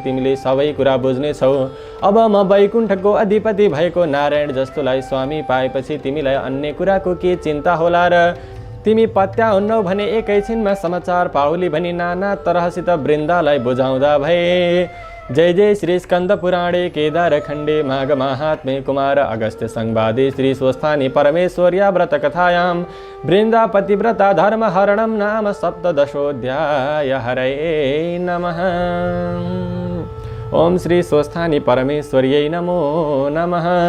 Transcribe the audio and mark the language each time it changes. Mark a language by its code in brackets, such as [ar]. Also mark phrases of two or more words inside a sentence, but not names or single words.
[ne] तिमीले सबै कुरा बुझ्नेछौ। अब म वैकुण्ठको अधिपति भएको नारायण जस्तोलाई स्वामी पाएपछि तिमीलाई अन्य कुराको के चिन्ता होला र? तिमी पत्याउन्नौ भने एकैछिनमा समाचार पाउली भनी नाना तरहसित वृन्दालाई बुझाउँदा भए। [sa] जय जय श्री स्कंद पुराणे केदारखंडे माघ महात्म्ये कुमार अगस्त्य संवादे श्री स्वस्थानी परमेश्वर्या व्रत कथायां बृंदापतिव्रता धर्म हरणं नाम सप्तदशोऽध्याय। हरये नमः। ओम श्री स्वस्थानी परमेश्वर्यै नमो नमः।